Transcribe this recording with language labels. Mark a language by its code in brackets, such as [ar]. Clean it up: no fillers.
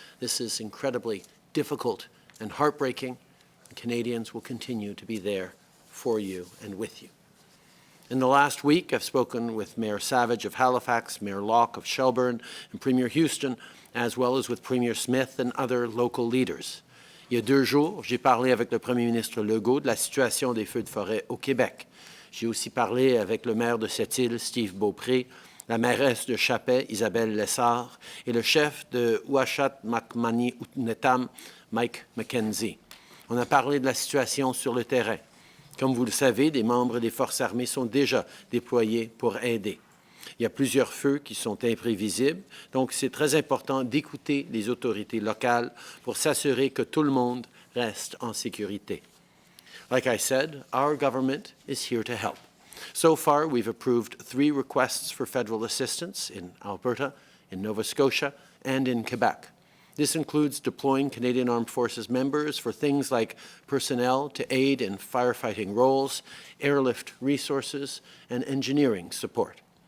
[en] This is incredibly difficult and heartbreaking, and Canadians will continue to be there for you and with you. In the last week, I've spoken with Mayor Savage of Halifax, Mayor Locke of Shelburne, and Premier Houston, as well as with Premier Smith and other local leaders. [fr] Il y a 2 jours, j'ai parlé avec le Premier ministre Legault de la situation des feux de forêt au Québec. J'ai aussi parlé avec le maire de cette île, Steve Beaupré, la mairesse de Chapet, Isabelle Lessard, et le chef de Ouachita-Macmani-Netam, Mike McKenzie. On a parlé de la situation sur le terrain. Comme vous le savez, des membres des forces armées sont déjà déployés pour aider. Il y a plusieurs feux qui sont imprévisibles, donc c'est très important d'écouter les autorités locales pour s'assurer que tout le monde reste en sécurité. [en] Like I said, our government is here to help. So far, we've approved 3 requests for federal assistance in Alberta, in Nova Scotia, and in Quebec. This includes deploying Canadian Armed Forces members for things like personnel to aid in firefighting roles, airlift resources, and engineering support.